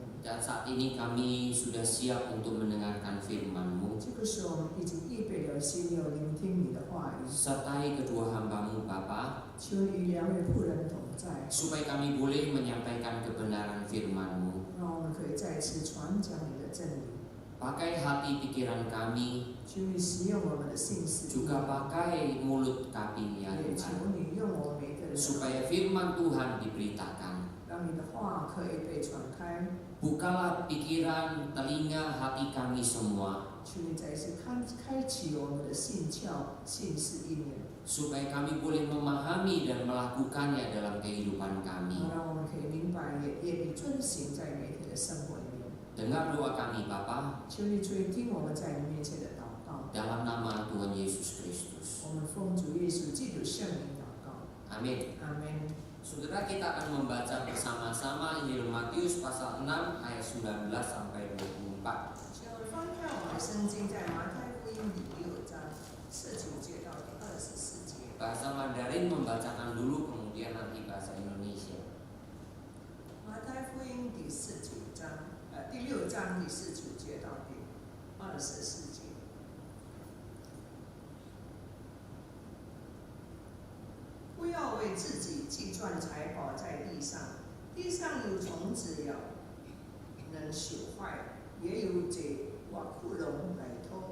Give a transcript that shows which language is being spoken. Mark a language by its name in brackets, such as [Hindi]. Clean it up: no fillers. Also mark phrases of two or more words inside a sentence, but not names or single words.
[Indonesian] Dan saat ini kami sudah siap untuk mendengarkan firman-Mu. [Chinese] 这个时候，我们已经预备了心，要聆听你的话语。 [Indonesian] Sertai kedua hamba-Mu Bapa, [Chinese] 求你与两位仆人同在， [Indonesian] supaya kami boleh menyampaikan kebenaran firman-Mu. [Chinese] 让我们可以再次传讲你的真理。 [Indonesian] Pakai hati pikiran kami, [Chinese] 求你使用我们的心思， [Indonesian] juga pakai mulut kami ya [Chinese] 也 [Indonesian] Tuhan, [Chinese] 求你用我们每个人的口， [Indonesian] supaya firman Tuhan diberitakan. [Chinese] 让你的话可以被传开。 [Indonesian] Bukalah pikiran, telinga, hati kami semua, [Chinese] 求你再次开启我们的心窍、心思意念， [Indonesian] supaya kami boleh memahami dan melakukannya dalam kehidupan kami. [Chinese] 让我们可以明白，也愿意遵行在每天的生活里面。 [Indonesian] Dengar doa kami Bapa, [Chinese] 求你垂听我们在你面前的祷告， [Indonesian] dalam nama Tuhan Yesus Kristus. [Chinese] 我们奉主耶稣基督圣名祷告， [Indonesian] Amin. [Chinese] 阿门。 [Indonesian] Saudara, kita akan membaca bersama-sama Injil Matius pasal 6 ayat 19 sampai 24. [Chinese] 请我们翻开我们的圣经，在马太福音第6章19节到第24节。 [Indonesian] Bahasa Mandarin membacakan dulu, kemudian nanti bahasa Indonesia. [Chinese] 马太福音第6章第19节到第24节。不要为自己积赚财宝在地上，地上有虫子咬，能朽坏；也有贼挖窟窿来偷。